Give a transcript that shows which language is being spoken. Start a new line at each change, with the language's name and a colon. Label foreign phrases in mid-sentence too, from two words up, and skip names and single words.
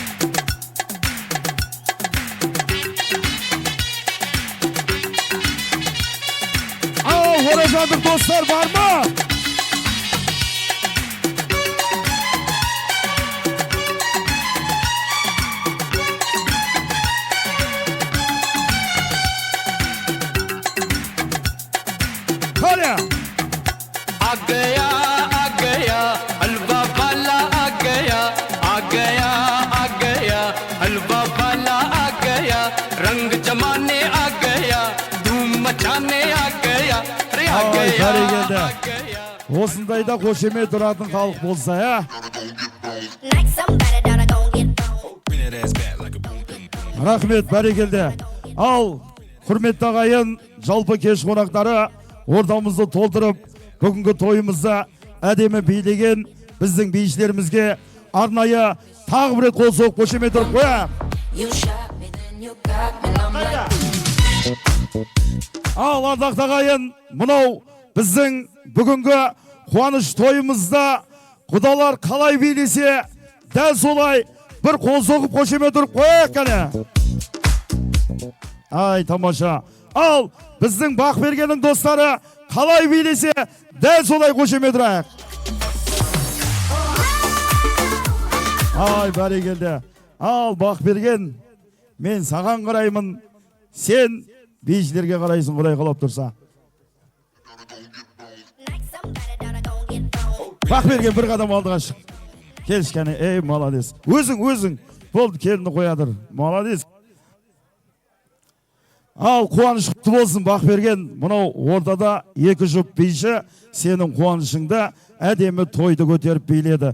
Kazakh: Оражандық достар бар ма? Қане?
Hindi: आ गया हलवा वाला आ गया हलवा वाला आ गया रंग जमाने आ गया धूम मचाने आ गया अरे आ
Kazakh: Ай,
Hindi: गया
Kazakh: бәрекелді.
Hindi: आ गया
Kazakh: Осындайда қошемет тұратын халық болса,
English: Like somebody that I gon' get on.
Kazakh: Рахмет, бәрекелді. Ал, құрметті ағайын, жалпы кеш қонақтары, ортамызды толтырып, бүгінгі тойымызда әдемі билеген біздің бейшілерімізге арнайы тағы бір рет қол соғып қошемет тұрып қояйық.
English: You shot me, then you got me, and I'm like,
Kazakh: Ал, ардақты ағайын, мынау біздің бүгінгі қуаныш тойымызда құдалар қалай билесе, дәл солай бір қол соғып қошемет тұрып қояйық кәне. Ай, тамаша. Ал, біздің Бақбергеннің достары қалай билесе, дәл солай қошемет тұрайық. Ай, бәрекелді. Ал, Бақберген, мен саған қараймын, сен бейшілерге қарайсың, Құдай қалап тұрса.
English: like somebody that I gon' get on.
Kazakh: Бақберген бір қадам алдыға шық. Келші кәне, ей, маладес. Өзің, болды, келіні қоядыр. Маладес. Ал, қуаныш құтты болсын, Бақберген. Мынау ортада екі жұп бейші сенің қуанышыңда әдемі тойды көтеріп биледі.